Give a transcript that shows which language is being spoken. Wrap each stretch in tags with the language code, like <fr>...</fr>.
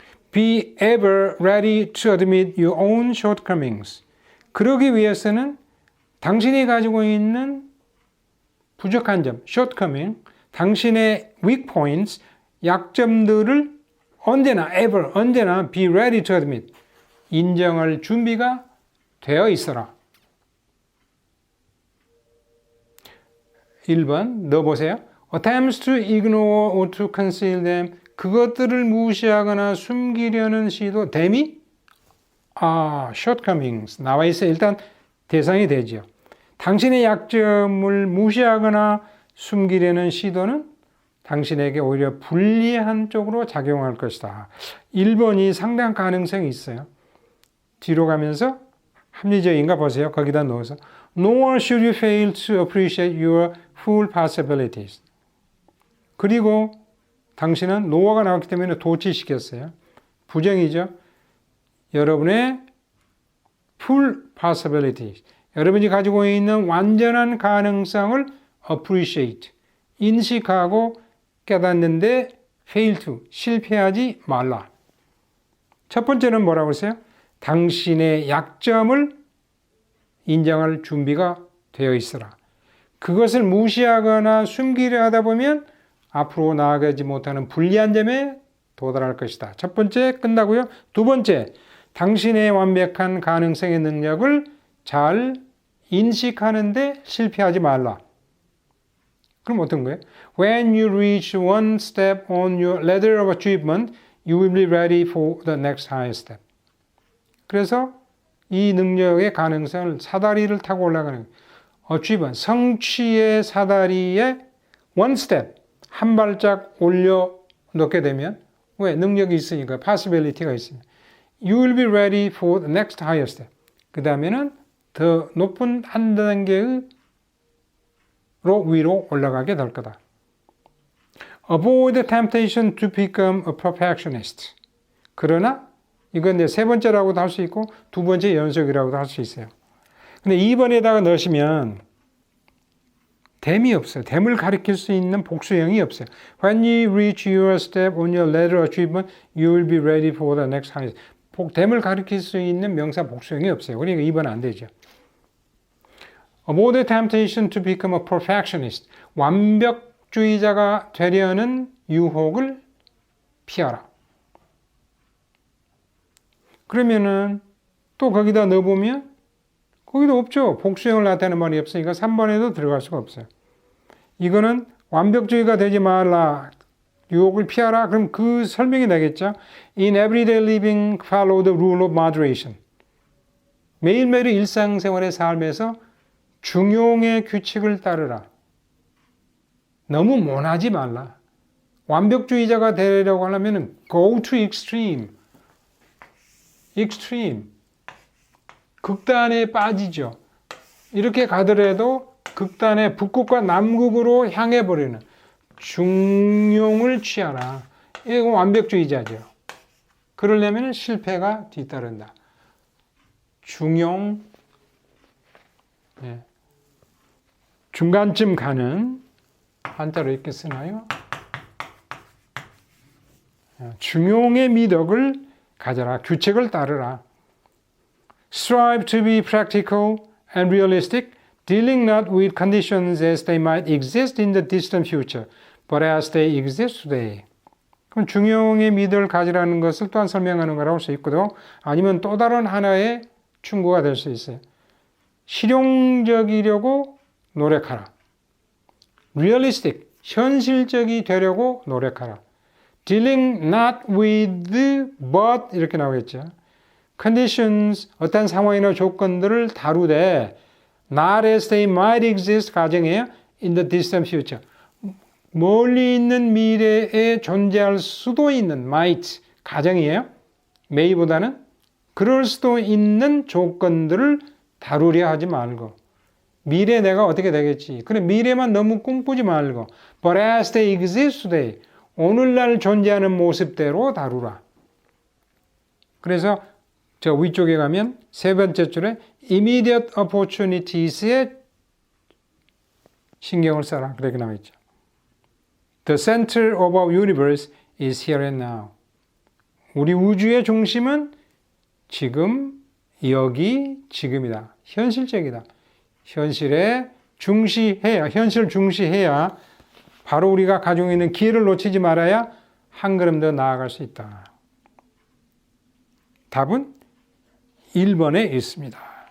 <en>Be ever ready to admit your own shortcomings.</en> <ko>그러기 위해서는 당신이 가지고 있는 부족한 점,</ko> <en>shortcoming,</en> <ko>당신의</ko> <en>weak points,</en> <ko>약점들을 언제나</ko> <en>be ready to admit,</en> <ko>인정할 준비가 되어 있어라. 1번 넣어보세요.</ko> <en>Attempts to ignore or to conceal them.</en> <ko>그것들을 무시하거나 숨기려는 시도. 댐이? shortcomings. 나와 있어요. 일단 대상이 되죠. 당신의 약점을 무시하거나 숨기려는 시도는 당신에게 오히려 불리한 쪽으로 작용할 것이다. 1번이 상당한 가능성이 있어요. 뒤로 가면서 합리적인가 보세요. 거기다 넣어서</ko> <en>Nor should you fail to appreciate your full possibilities.</en> <ko>그리고 당신은 no가 나왔기 때문에 도치시켰어요. 부정이죠. 여러분의</ko> <en>full possibilities.</en> <ko>여러분이 가지고 있는 완전한 가능성을 appreciate, 인식하고 깨닫는데</ko> <en>fail to,</en> <ko>실패하지 말라. 첫 번째는 뭐라고 했어요? 당신의 약점을 인정할 준비가 되어 있어라. 그것을 무시하거나 숨기려 하다 보면 앞으로 나아가지 못하는 불리한 점에 도달할 것이다. 첫 번째 끝나고요. 두 번째, 당신의 완벽한 가능성의 능력을 잘 인식하는데 실패하지 말라. 그럼 어떤 거예요?</ko> <en>When you reach one step on your ladder of achievement, you will be ready for the next higher step.</en> <ko>그래서 이 능력의 가능성을 사다리를 타고 올라가는 achievement, 성취의 사다리에</ko> <en>one step,</en> <ko>한 발짝 올려 놓게 되면 왜? 능력이 있으니까, possibility가 있으니까.</ko> <en>You will be ready for the next higher step.</en> <ko>그 다음에는 더 높은 한 단계로 위로 올라가게 될 거다.</ko> <en>Avoid the temptation to become a perfectionist.</en> <ko>그러나 이건 이제 세 번째라고도 할 수 있고 두 번째 연속이라고도 할 수 있어요. 근데 2번에다가 넣으시면 댐이 없어요. 댐을 가리킬 수 있는 복수형이 없어요.</ko> <en>When you reach your step on your ladder achievement, you will be ready for the next high.</en> <ko>댐을 가리킬 수 있는 명사 복수형이 없어요. 그러니까 2번 안 되죠.</ko> <en>Avoid the temptation to become a perfectionist.</en> <ko>완벽주의자가 되려는 유혹을 피하라. 그러면은 또 거기다 넣어보면 거기도 없죠. 복수형을 나타내는 말이 없으니까 3번에도 들어갈 수가 없어요. 이거는 완벽주의가 되지 말라. 유혹을 피하라. 그럼 그 설명이 나겠죠.</ko> <en>In everyday living, follow the rule of moderation.</en> <ko>매일매일 일상생활의 삶에서 중용의 규칙을 따르라. 너무 모나지 말라. 완벽주의자가 되려고 하려면</ko> <en>go to extreme.</en> <ko>극단에 빠지죠. 이렇게 가더라도 극단의 북극과 남극으로 향해 버리는 중용을 취하라. 이건 완벽주의자죠. 그러려면 실패가 뒤따른다. 중용, 중간쯤 가는, 한자로 이렇게 쓰나요? 중용의 미덕을 가져라. 규칙을 따르라.</ko> <en>Strive to be practical and realistic, dealing not with conditions as they might exist in the distant future, but as they exist today.</en> <ko>그럼 중용의 미덕을 가지라는 것을 또한 설명하는 거라고 할 수 있고도 아니면 또 다른 하나의 충고가 될 수 있어요. 실용적이려고 노력하라. Realistic, 현실적이 되려고 노력하라.</ko> <en>Dealing not with but</en> <ko>이렇게 나오겠죠. Conditions, 어떤 상황이나 조건들을 다루되</ko> <en>not as they might exist</en> <ko>가정이에요.</ko> <en>In the distant future.</en> <ko>멀리 있는 미래에 존재할 수도 있는 might 가정이에요. may보다는 그럴 수도 있는 조건들을 다루려 하지 말고 미래 내가 어떻게 되겠지. 그래 미래만 너무 꿈꾸지 말고</ko> <en>but as they exist today.</en> <ko>오늘날 존재하는 모습대로 다루라. 그래서 저 위쪽에 가면 세 번째 줄에</ko> <en>immediate opportunities</en> <ko>에 신경을 써라. 그렇게 나와 있죠.</ko> <en>The center of our universe is here and now.</en> <ko>우리 우주의 중심은 지금 여기 지금이다. 현실적이다. 현실에 중시해야, 현실을 중시해야 바로 우리가 가지고 있는 기회를 놓치지 말아야 한 걸음 더 나아갈 수 있다. 답은 1번에 있습니다.</ko>